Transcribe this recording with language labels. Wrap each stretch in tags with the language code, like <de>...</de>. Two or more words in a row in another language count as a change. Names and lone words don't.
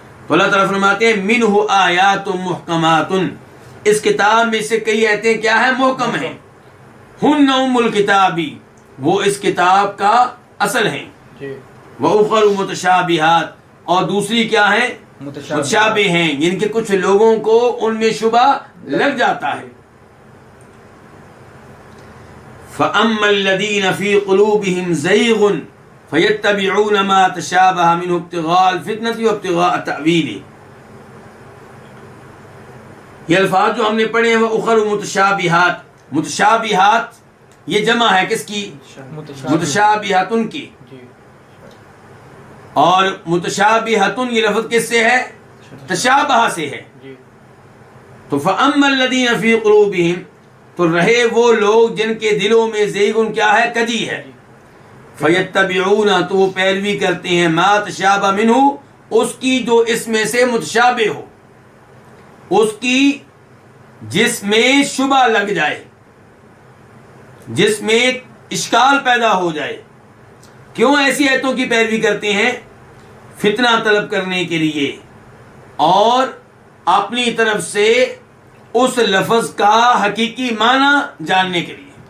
<ur>تو اللہ تعالیٰ فرماتے ہیں</ur> <ar>منه آيات محكمات,</ar> <ur>اس کتاب میں سے کئی آیتیں کیا ہے، محکم ہے.</ur> <ar>هن أم الكتاب,</ar> <ur>وہ اس کتاب کا اصل ہے.</ur> <ar>وأخر متشابهات,</ar> <ur>اور دوسری کیا ہے، متشابہ ہیں، جن کے کچھ لوگوں کو ان میں شبہ لگ جاتا ہے.</ur> <ar>فأما الذين في قلوبهم زيغ فيتبعون ما تشابه منه ابتغاء الفتنة وابتغاء تأويله.</ar> <ur>یہ الفاظ جو ہم نے پڑھے ہیں وہ</ur> <ar>أخر متشابهات,</ar> <ur>متشابہات یہ جمع ہے کس کی، متشابہاتٌ کی، اور متشابہاتٌ یہ لفظ کس سے ہے، تشابہ سے ہے. तो</ur> <ar>فأما الذين في قلوبهم,</ar> <ur>تو رہے وہ لوگ جن کے دلوں میں زیغ کیا ہے، کجی ہے. فیتبعون، تو وہ پیروی کرتے ہیں,</ur> <ar>ما تشابه منه,</ar> <ur>اس کی جو اس میں سے متشابہ ہو، اس کی جس میں شبہ لگ جائے، جس میں اشکال پیدا ہو جائے. کیوں ایسی آیتوں کی پیروی کرتے ہیں، فتنہ طلب کرنے کے لیے اور اپنی طرف سے اس لفظ کا حقیقی معنی جاننے کے لیے.</ur>